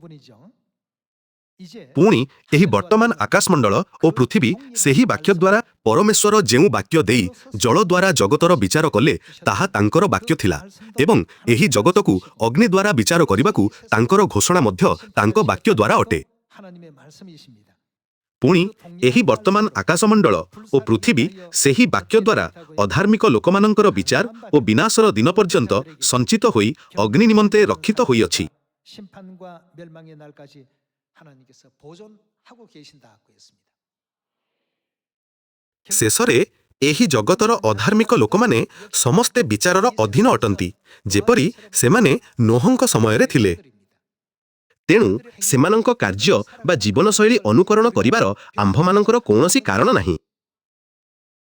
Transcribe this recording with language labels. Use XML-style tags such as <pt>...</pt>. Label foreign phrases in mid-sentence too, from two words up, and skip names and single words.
<or>ପୁଣି ଏହି ବର୍ତ୍ତମାନ ଆକାଶମଣ୍ଡଳ ଓ ପୃଥିବୀ ସେହି ବାକ୍ୟ ଦ୍ୱାରା ପରମେଶ୍ୱର ଯେଉଁ ବାକ୍ୟ ଦେଇ ଜଳ ଦ୍ୱାରା ଜଗତର ବିଚାର କଲେ ତାହା ତାଙ୍କର ବାକ୍ୟ ଥିଲା ଏବଂ ଏହି ଜଗତକୁ ଅଗ୍ନି ଦ୍ୱାରା ବିଚାର କରିବାକୁ ତାଙ୍କର ଘୋଷଣା ମଧ୍ୟ ତାଙ୍କ ବାକ୍ୟ ଦ୍ୱାରା ଅଟେ। ପୁଣି ଏହି ବର୍ତ୍ତମାନ ଆକାଶମଣ୍ଡଳ ଓ ପୃଥିବୀ ସେହି ବାକ୍ୟ ଦ୍ୱାରା ଅଧାର୍ମିକ ଲୋକମାନଙ୍କର ବିଚାର ଓ ବିନାଶର ଦିନ ପର୍ଯ୍ୟନ୍ତ ସଞ୍ଚିତ ହୋଇ ଅଗ୍ନି ନିମନ୍ତେ ରକ୍ଷିତ ହୋଇଅଛି।</or> <ko>심판과 멸망의 날까지 하나님께서 보존하고 계신다고 했습니다.</ko> <or>ଶେଷରେ ଏହି ଜଗତର ଅଧାର୍ମିକ ଲୋକମାନେ ସମସ୍ତେ ବିଚାରର ଅଧୀନ ଅଟନ୍ତି, ଯେପରି ସେମାନେ ନୋହଙ୍କ ସମୟରେ ଥିଲେ। ତେଣୁ ସେମାନଙ୍କ କାର୍ଯ୍ୟ ବା ଜୀବନଶୈଳୀ ଅନୁକରଣ କରିବାର ଆମ୍ଭମାନଙ୍କର କୌଣସି କାରଣ ନାହିଁ।</or>